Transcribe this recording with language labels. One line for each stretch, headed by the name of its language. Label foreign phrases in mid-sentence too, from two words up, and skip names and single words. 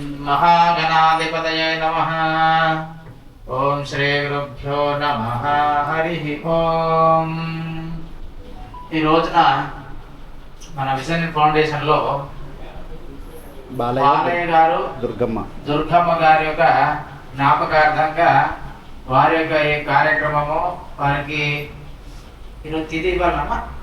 Sanskrit: महागणाधिपतये नमः। ओम श्री गुरुभ्यो नमः। हरि ओम।
Telugu: ఈ రోజున మన విజన్ ఫౌండేషన్ లో బాలయ్య గారు దుర్గమ్మ గారి యొక్క జ్ఞాపకార్థంగా వారి యొక్క ఈ కార్యక్రమము వారికి ఈరోజు తిథి ఇవ్వాలమ్మా.